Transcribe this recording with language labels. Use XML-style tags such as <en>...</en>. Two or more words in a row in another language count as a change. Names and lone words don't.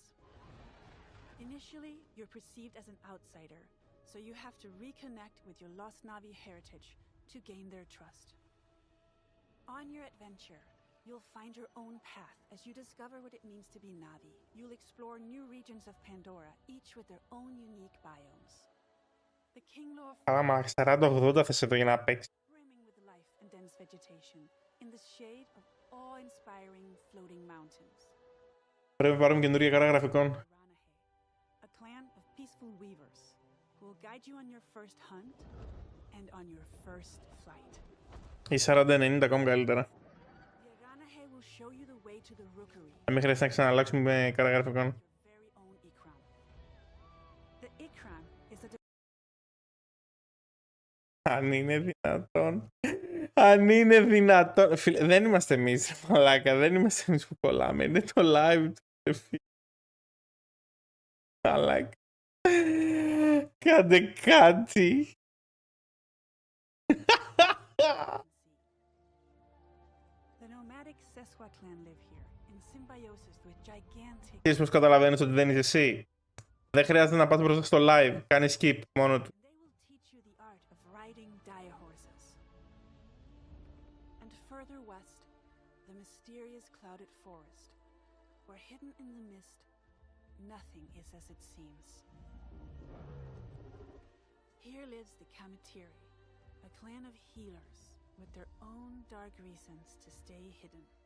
<en>Initially, you're perceived as an outsider, so you have to reconnect with your lost Navi heritage to gain their trust. On your adventure, you'll find your own path as you discover what it means to be Navi. You'll explore new regions of Pandora, each with their own unique biomes. The King Lore</en> <el>Άμα 40-80 θες εδώ για να παίξεις.</el> <en>brimming with life and dense vegetation in the shade of awe-inspiring floating mountains.</en> <el>Πρέπει να πάρουμε καινούργια κάρτα γραφικών.</el> <en>A clan of peaceful weavers who will guide you on your first hunt and on your first flight.</en> <el>Ή 40-90 ακόμα καλύτερα.</el> <en>Will show you the way to the rookery.</en> <el>Να μην χρειάζεται να ξαναλλάξουμε κάρτα γραφικών.</el> <en>The Ikram is a</en> <el>Αν είναι δυνατόν. Αν είναι δυνατόν. Φίλε, δεν είμαστε εμείς, ρε μαλάκα. Δεν είμαστε εμείς που κολλάμε. Είναι το live του, φίλε. Μαλάκα. Κάντε κάτι. Ξέρεις πως καταλαβαίνεις ότι δεν είσαι εσύ. Δεν χρειάζεται να πας μπροστά στο live.</el> <en>Κάνει skip</en> <el>μόνο του.</el> <en>And further west, the mysterious clouded forest, where hidden in the mist, nothing is as it seems. Here lives the Kamatiri, a clan of healers with their own dark reasons to stay hidden.</en>